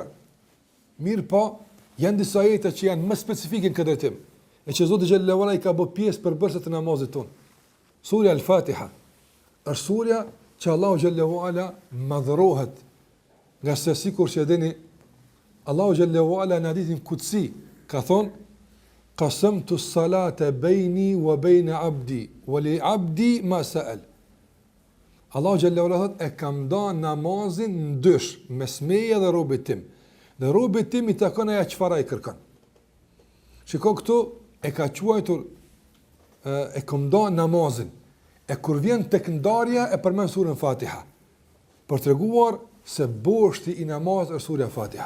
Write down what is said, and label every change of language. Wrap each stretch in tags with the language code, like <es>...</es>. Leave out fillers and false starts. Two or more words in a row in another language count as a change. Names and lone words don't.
<sq>Mirë po, janë disa ajete që janë më specifike në këtë drejtim, e që Zoti</sq> <ar>جل وعلا</ar> <sq>i ka bërë pjesë përbërëse të namazit tonë. Surja Al-Fatiha është surja që Allahu</sq> <ar>جل وعلا</ar> <sq>madhrohet, nga se sikur që edheni, Allahu</sq> <ar>جل وعلا</ar> <sq>në hadithin kutsi ka thonë:</sq> <ar>قسمت الصلاة بيني وبين عبدي ولعبدي ما سأل.</ar> <sq>Allahu</sq> <ar>جل وعلا</ar> <sq>thotë, e kam dhënë namazin në dysh, mes meje dhe robit tim. Dhe robit tim i takon ajo çfarë ai kërkon. Shiko këtu, e ka quajtur e kam dhënë namazin. E kur vjen tek ndarja e përmend surën Fatiha, për treguar se boshti i namazit është surja Fatiha.</sq>